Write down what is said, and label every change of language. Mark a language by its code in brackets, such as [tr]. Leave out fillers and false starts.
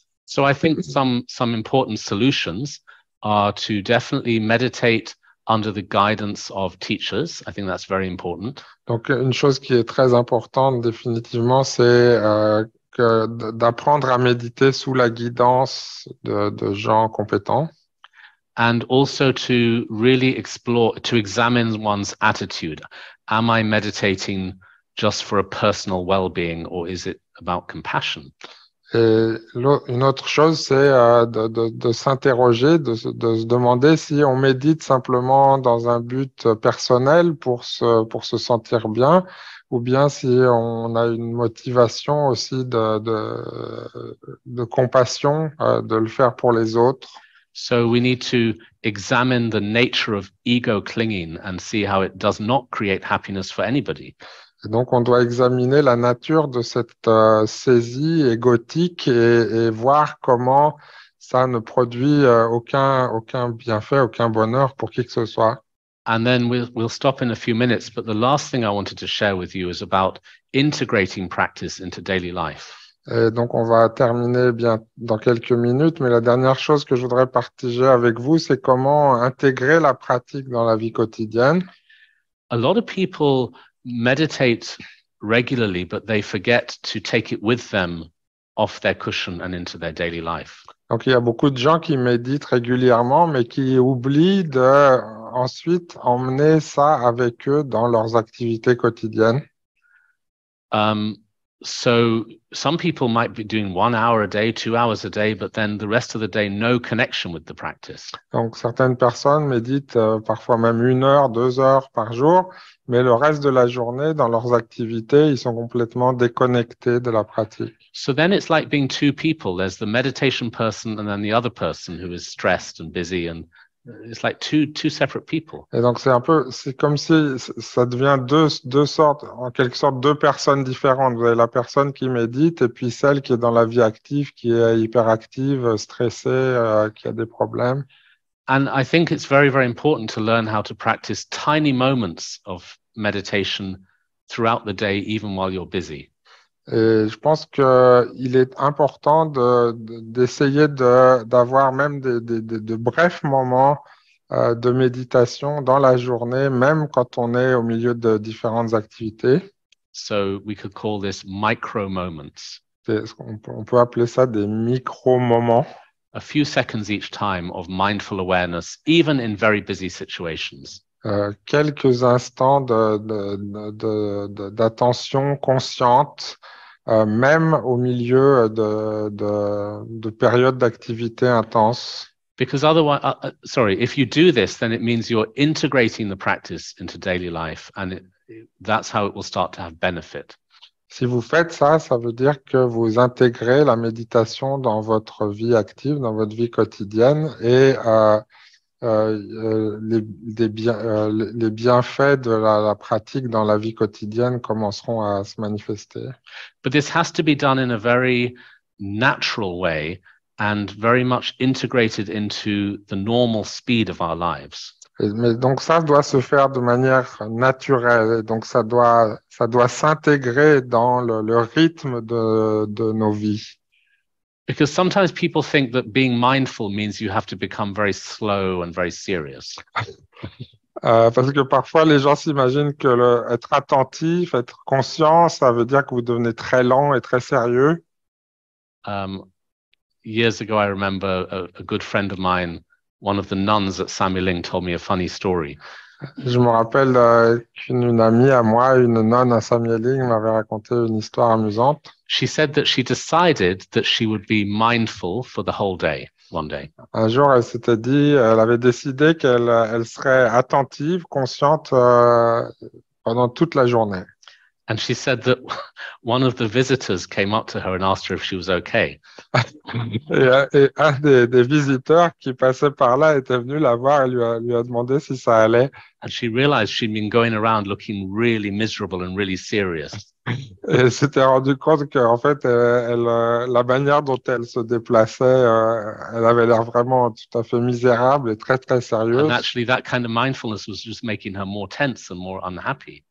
[en] So I think some important solutions are to definitely meditate under the guidance of teachers. I think that's very important. [fr] Donc, une chose qui est très importante, définitivement, c'est d'apprendre à méditer sous la guidance de gens compétents. [en] And also to really examine one's attitude. Am I meditating just for a personal well-being, or is it about compassion? [fr] Et une autre chose, c'est de s'interroger, de se demander si on médite simplement dans un but personnel pour se sentir bien, ou bien si on a une motivation aussi de compassion, de le faire pour les autres. [en] So we need to examine the nature of ego clinging and see how it does not create happiness for anybody. [fr] Et donc, on doit examiner la nature de cette saisie égotique et voir comment ça ne produit aucun bienfait, aucun bonheur pour qui que ce soit. [en] And then we'll stop in a few minutes, but the last thing I wanted to share with you is about integrating practice into daily life. [fr] Et donc, on va terminer bien dans quelques minutes, mais la dernière chose que je voudrais partager avec vous, c'est comment intégrer la pratique dans la vie quotidienne. [en] A lot of people meditate regularly, but they forget to take it with them off their cushion and into their daily life. [fr] Donc, il y a beaucoup de gens qui méditent régulièrement, mais qui oublient de ensuite emmener ça avec eux dans leurs activités quotidiennes. [en] Um, so some people might be doing 1 hour a day, 2 hours a day, but then the rest of the day, no connection with the practice. [fr] Donc, certaines personnes méditent parfois même 1 heure, 2 heures par jour, mais le reste de la journée, dans leurs activités, ils sont complètement déconnectés de la pratique. [en] So then it's like being two people. There's the meditation person and then the other person who is stressed and busy, and it's like two separate people. [fr] Et donc, c'est comme si ça devient deux sortes, en quelque sorte, deux personnes différentes. Vous avez la personne qui médite et puis celle qui est dans la vie active, qui est hyperactive, stressée, qui a des problèmes. [en] And I think it's very, very important to learn how to practice tiny moments of meditation throughout the day, even while you're busy. [fr] Et je pense qu'il est important d'essayer d'avoir même de brefs moments de méditation dans la journée, même quand on est au milieu de différentes activités. [en] So we could call this micro moments, [fr] On peut appeler ça des micro-moments. [en] a few seconds each time of mindful awareness, even in very busy situations. [fr] Quelques instants d'attention consciente, même au milieu de périodes d'activité intense. [en] Because otherwise, sorry, if you do this, then it means you're integrating the practice into daily life, and that's how it will start to have benefit. [fr] Si vous faites ça, ça veut dire que vous intégrez la méditation dans votre vie active, dans votre vie quotidienne, et les bienfaits de la pratique dans la vie quotidienne commenceront à se manifester. [en] But this has to be done in a very natural way and very much integrated into the normal speed of our lives. [fr] Mais donc ça doit se faire de manière naturelle, et donc ça doit s'intégrer dans le rythme de nos vies. [en] Because sometimes people think that being mindful means you have to become very slow and very serious. [fr] Parce que parfois les gens s'imaginent que être attentif, être conscient, ça veut dire que vous devenez très lent et très sérieux. [en] Years ago, I remember a good friend of mine, one of the nuns at Samuling, told me a funny story. [fr] Je me rappelle qu'une amie à moi, une nonne à Samyeling, m'avait raconté une histoire amusante. [en] She said that she decided that she would be mindful for the whole day, one day. [fr] Un jour, elle avait décidé qu'elle serait attentive, consciente pendant toute la journée. [en] And she said that one of the visitors came up to her and asked her if she was okay. [fr] Et un des visiteurs qui passait par là était venu la voir et lui a demandé si ça allait. [en] And she realized she'd been going around looking really miserable and really serious. [fr] Et elle s'était rendu compte qu'en fait, la manière dont elle se déplaçait, elle avait l'air vraiment tout à fait misérable et très, très sérieuse. [en] And actually, that kind of mindfulness was just making her more tense and more unhappy.